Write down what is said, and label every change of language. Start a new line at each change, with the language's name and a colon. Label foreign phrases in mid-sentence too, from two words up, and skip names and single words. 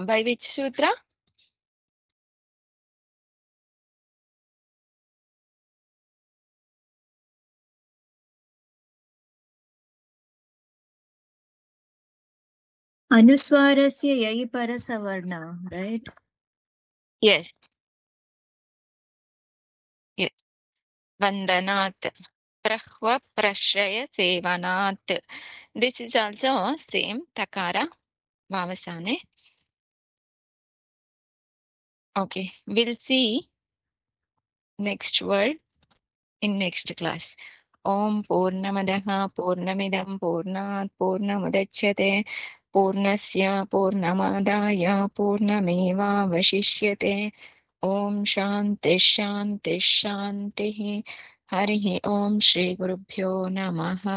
English: By which sutra?
Sanskrit: Anuswarasya Yai Parasavarna, right?
English: Yes. Yes.
Sanskrit: Vandanat. Prahva Prashraya Sevanat.
English: This is also same Takara.
Sanskrit: Vavasane. Okay.
English: We'll see next word in next class.
Sanskrit: Om Purnamadaha Purnamidam Purnat Purnamudachyate Purnasya Purnamadaya Purnameva Vashishyate. Om Shanti Shanti Shanti. Harihi Om Shri Gurubhyo Namaha.